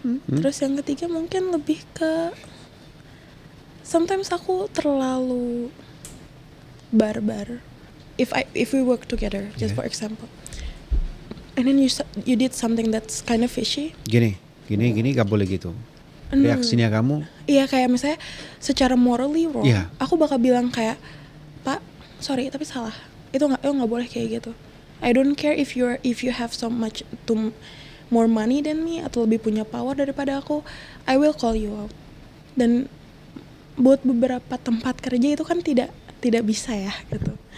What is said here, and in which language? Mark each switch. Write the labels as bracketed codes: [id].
[id] Terus yang ketiga mungkin lebih ke sometimes aku terlalu barbar. [en] If we work together, just for example, and then you did something that's kind of fishy. [id] Gini gak boleh gitu. Reaksinya kamu? Iya, kayak misalnya secara morally wrong, aku bakal bilang kayak, Pak, sorry tapi salah. Itu nggak boleh kayak gitu. [en] I don't care if you have so much more money than me [id] atau lebih punya power daripada aku, [en] I will call you out. [id] Dan buat beberapa tempat kerja itu kan tidak bisa ya gitu.